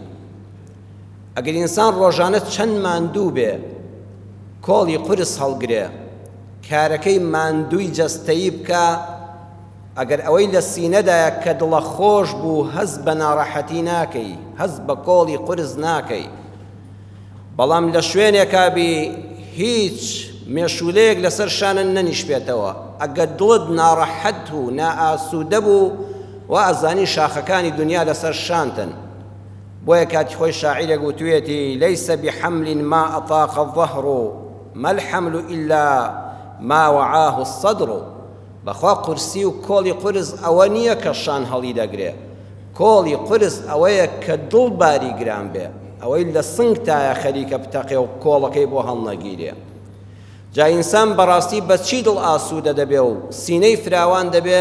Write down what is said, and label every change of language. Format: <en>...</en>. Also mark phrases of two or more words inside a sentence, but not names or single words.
<ckb>ئەگەر ئینسان ڕۆژانە چەند ماندوو بێ کۆڵی قورس هەڵگرێ کارەکەی ماندووی جەستەیی بکە، ئەگەر ئەوەی لە سینەدایە کە دڵە خۆش بوو هەز بە ناڕەحەتی ناکەی، هەز بە کۆڵی قورس ناکەی، بەڵام لە شوێنێکا بی هیچ مێشولەیەک لەسەر شانن نەنیشبێتەوە، ئەگەر دڵت ناڕەحەت و نائاسوودە بوو و ئەزانی شاخەکانی دنیا لەسەر شانتن. بۆیە کاتی خۆی شاعیرێک گوتوویەتی</ckb> <ar>لەیسە بحەمل ما ئەطاق الظەهر ما الحەمل إلا ما وعاه الصدر.</ar> <ckb>بەخوا قورسی و کۆڵی قورس ئەوە نییە کە شان هەڵی دەگرێ، کۆڵی قورس ئەوەیە کە دڵ باری گران بێ، ئەوەی لە سنگتایە خەریکە بتەقێ و کۆڵەکەی بۆ هەڵنەگیرێ. جا ئینسان بەڕاستی بە چی دڵ ئاسوودە دەبێ و سینەی فراوان دەبێ؟</ckb>